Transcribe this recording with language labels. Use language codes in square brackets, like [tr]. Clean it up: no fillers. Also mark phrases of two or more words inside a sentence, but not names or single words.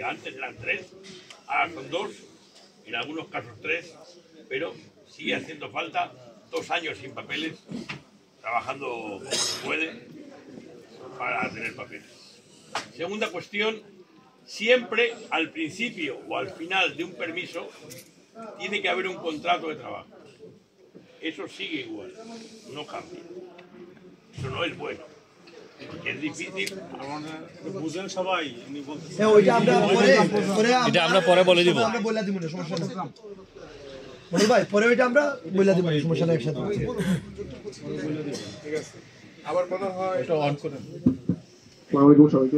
[es] Antes eran 3, ahora son 2, en algunos casos 3, pero sigue haciendo falta 2 años sin papeles, trabajando como se puede para tener papeles. Segunda cuestión, siempre al principio o al final de un permiso tiene que haber un contrato de trabajo. Eso sigue igual, no cambia. Eso no es bueno. Porque es difícil. [bn] এটা আমরা পরে বলে দিব। ভাই পরে ওইটা আমরা বলে দিব, সমস্যা নাই, একসাথে। ঠিক আছে। আমার মনে হয় এটা অন করেন। [ar] السلام عليكم [bn] সবাইকে।